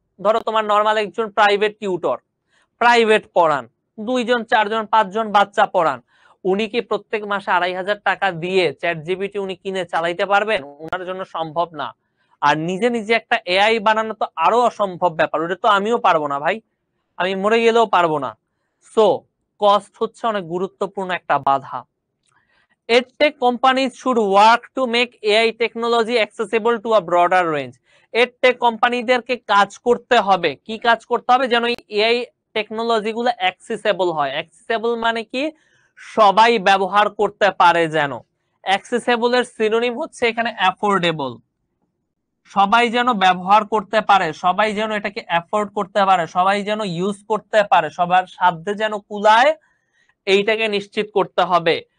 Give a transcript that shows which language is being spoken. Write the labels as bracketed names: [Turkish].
[Bangla] ধরো তোমার নর্মাল একজন প্রাইভেট টিউটর, প্রাইভেট পড়ান, 2 জন 4 জন 5 জন বাচ্চা পড়ান, উনি কি প্রত্যেক মাসে 2,500 টাকা দিয়ে চ্যাট জিপিটি উনি কিনে চালাইতে পারবেন? ওনার জন্য সম্ভব না। আর নিজে নিজে একটা এআই বানানো তো আরো অসম্ভব ব্যাপার, ওটা তো আমিও পারবো না ভাই, আমি মরে গেলেও পারবো না। সো কস্ট হচ্ছে অনেক গুরুত্বপূর্ণ একটা বাধা। [English] EdTech companies should work to make AI technology accessible to a broader range. [Bangla] EdTech কোম্পানিদেরকে কাজ করতে হবে, কি কাজ করতে হবে? যেন এআই টেকনোলজি গুলো অ্যাক্সেসেবল হয়। অ্যাক্সেসেবল মানে কি? সবাই ব্যবহার করতে পারে যেন। অ্যাক্সেসেবল এর সিনোনিম হচ্ছে এখানে অ্যাফোর্ডেবল। সবাই যেন ব্যবহার করতে পারে, সবাই যেন এটাকে অ্যাফোর্ড করতে পারে, সবাই যেন ইউজ করতে পারে, সবার সাধ্যে যেন কুলায়, এইটাকে নিশ্চিত করতে হবে।